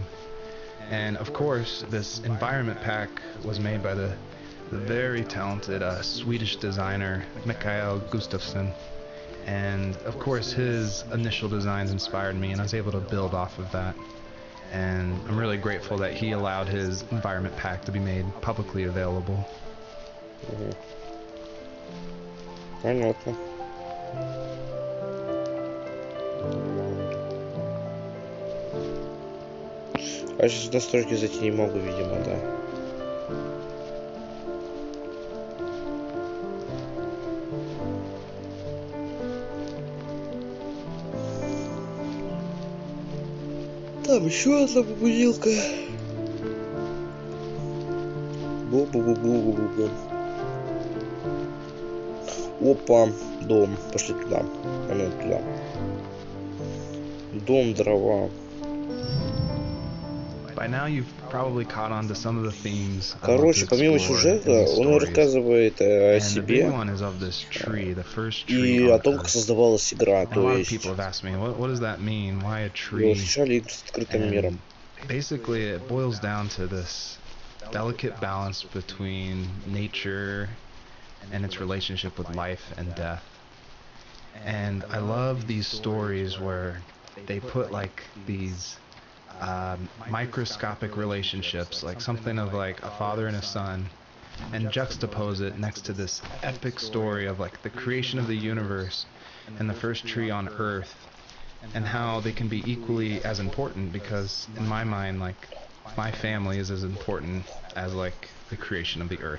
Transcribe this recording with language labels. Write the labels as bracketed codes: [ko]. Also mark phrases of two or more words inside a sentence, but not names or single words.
[en] And of course, this environment pack was made by the very talented Swedish designer Mikael Gustafsson. And of course, his initial designs inspired me, and I was able to build off of that. And I'm really grateful that he allowed his environment pack to be made publicly available. [ru] Понятно. А сейчас в настройки зайти не могу, видимо, да. Там еще одна бубудилка. Бу-бу-бу-бу-бу-бу. Опа, дом. Пошли туда. А ну, туда. Дом, дрова. [en] By now you've probably caught on to some of the themes. [ru] Короче, помимо сюжета, он рассказывает о себе и о том, как создавалась игра. То есть его встречали игры с открытым миром. [en] Basically, it boils down to this delicate balance between nature and its relationship with life and death. And I love these stories where they put like these microscopic relationships, like something of like a father and a son, and juxtapose it next to this epic story of like the creation of the universe and the first tree on Earth, and how they can be equally as important, because in my mind, like, my family is as important as like the creation of the Earth.